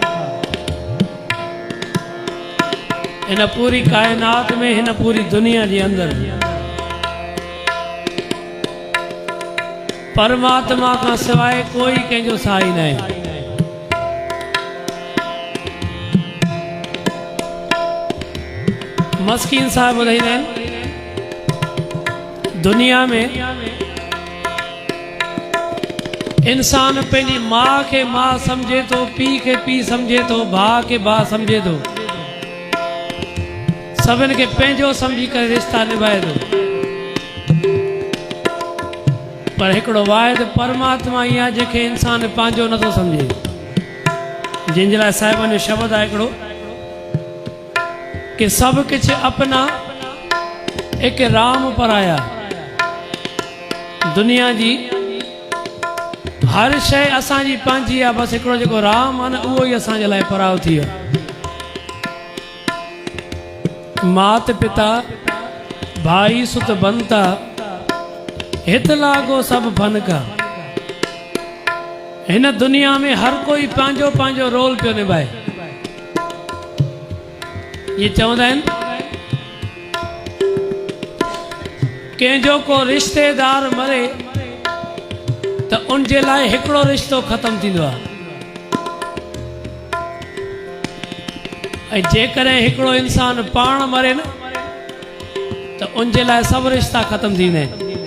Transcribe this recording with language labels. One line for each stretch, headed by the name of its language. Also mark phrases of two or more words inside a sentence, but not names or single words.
Sindhi: इन पूरी कायनात में, इन पूरी दुनिया के अंदर परमात्मा का सिवाय कोई कंहिंजो सहाई नहीं। मस्कीन साहब ॿुधाईंदा आहिनि दुनिया में इंसान पंहिंजी माँ के माँ समझे तो, पी के पी समझे तो, भाउ के भाउ समझे तो, सभिनि खे पंहिंजो समझी करे रिश्ता निभाए थो। पर हिकिड़ो वाहिद परमात्मा ई आहे जंहिंखे इंसान पंहिंजो नथो सम्झे, जंहिंजे लाइ साहिबनि जो शब्द आहे हिकिड़ो कि
Hindi: सब कुछ अपना एक राम पराया।
Sindhi: दुनिया जी हर शय असांजी पंहिंजी आहे, बस हिकिड़ो जेको राम आहे न उहो ई असांजे लाइ पराओ थी वियो।
Hindi: मात पिता भाई सुत बनता हित लागो सब फन का।
Sindhi: हिन दुनिया में हर कोई पंहिंजो पंहिंजो रोल पियो निभाए। ये चवंदा आहिनि कंहिंजो को रिश्तेदार मरे त उनजे लाइ हिकिड़ो रिश्तो ख़त्म थींदो आहे, ऐं जेकॾहिं हिकिड़ो इंसान पाण मरे न त उनजे लाइ सभु रिश्ता ख़त्म थींदा आहिनि।